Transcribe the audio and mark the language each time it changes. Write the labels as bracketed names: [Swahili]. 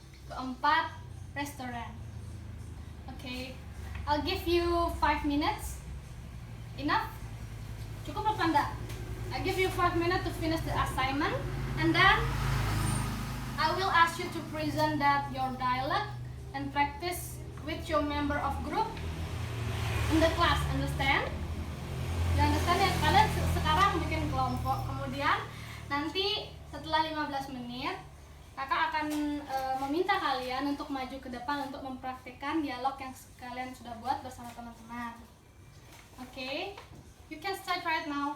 [English] 4, restaurant. Okay, I'll give you 5 minutes Enough? [Indonesian] Cukup apa enggak? [English] I give you 5 minutes to finish the assignment, and then I will ask you to present that your dialogue and practice with your member of group in the class. Understand? You understand ya? [Indonesian] Kalian sekarang bikin kelompok, kemudian nanti setelah 15 menit kakak akan meminta kalian untuk maju ke depan untuk mempraktikkan dialog yang kalian sudah buat bersama teman-teman. [English] Oke, you can start right now.